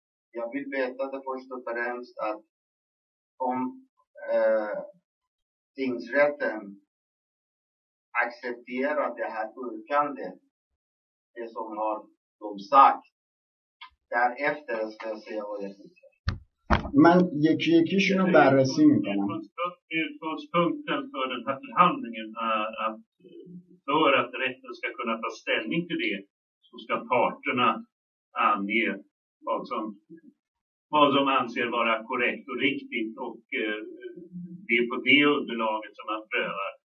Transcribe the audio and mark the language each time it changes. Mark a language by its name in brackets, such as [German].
[Swedish] Jag vill veta det först och främst att om tingsrätten accepterar det här yrkandet, det som har de sagt, därefter ska jag säga vad jag tycker. [Persian] من یکیشون رو بررسی میکنم. [Swedish] Utgångspunkten för den här förhandlingen är att för att rätten ska kunna ta ställning till det så ska parterna ange vad som anser vara korrekt och riktigt och det är på det underlaget som man prövar.